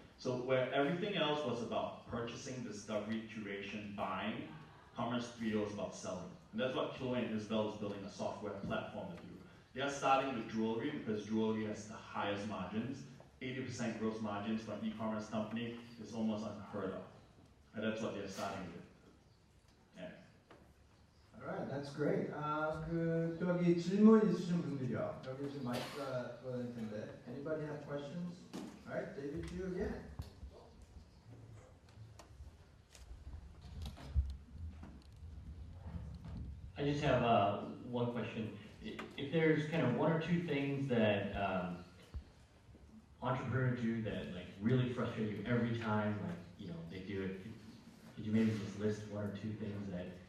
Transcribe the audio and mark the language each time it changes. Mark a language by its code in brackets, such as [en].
[en] So where everything else was about purchasing, discovery, curation, buying, Commerce 3.0 is about selling. And that's what Chloe and Isabel is building a software platform to do. They are starting with jewelry because jewelry has the highest margins. 80% gross margins for an e-commerce company is almost unheard of. And that's what they're starting with. Alright, that's great. [ko] 저기 질문 있으신 분들이요. 여기 지금 마이크가 들어갈 텐데. [en] Anybody have questions? Alright, David, to you again. I just have one question. If there's kind of one or two things that entrepreneurs do that like really frustrate you every time, like you know they do it, could you maybe just list one or two things that?